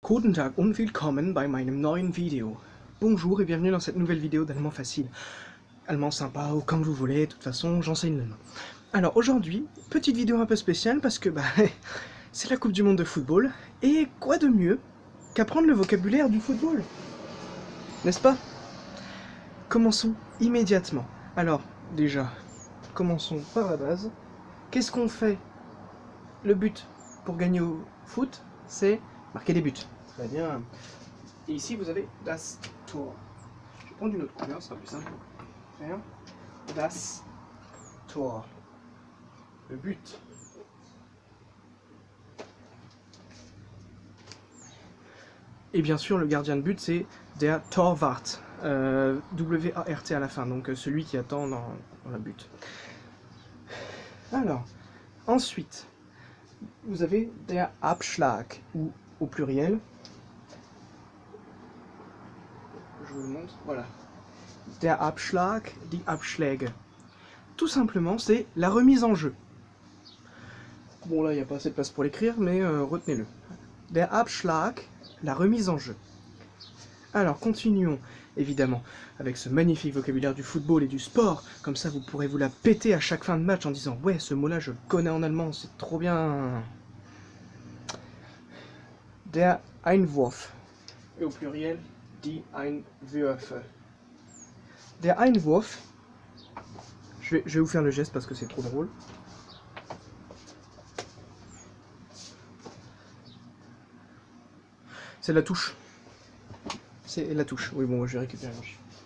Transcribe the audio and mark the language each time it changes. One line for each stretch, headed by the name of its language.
German: Guten Tag und willkommen bei meinem neuen Video.
French: Bonjour et bienvenue dans cette nouvelle vidéo d'allemand facile. Allemand sympa ou comme vous voulez, de toute façon j'enseigne l'allemand. Alors aujourd'hui, petite vidéo un peu spéciale parce que c'est la Coupe du Monde de football. Et quoi de mieux qu'apprendre le vocabulaire du football? N'est-ce pas? Commençons immédiatement. Alors déjà, commençons par la base. Qu'est-ce qu'on fait? Le but pour gagner au foot, c'est marquer des buts. Très bien. Et ici, vous avez das Tor. Je vais prendre une autre couleur, ce sera plus simple. Faire das Tor. Le but. Et bien sûr, le gardien de but, c'est der Torwart. W-A-R-T à la fin, donc celui qui attend dans la but. Alors, ensuite, vous avez der Abschlag, ou au pluriel. Je vous le montre, voilà.
German: Der Abschlag, die Abschläge.
French: Tout simplement, c'est la remise en jeu. Bon, là, il n'y a pas assez de place pour l'écrire, mais retenez-le. Der Abschlag, la remise en jeu. Alors, continuons, évidemment, avec ce magnifique vocabulaire du football et du sport. Comme ça, vous pourrez vous la péter à chaque fin de match en disant « Ouais, ce mot-là, je le connais en allemand, c'est trop bien !»
German: Der Einwurf.
French: Et au pluriel, die Einwürfe.
German: Der Einwurf.
French: Je vais vous faire le geste parce que c'est trop drôle. C'est la touche. C'est la touche. Oui, bon, je vais récupérer mon chiffre.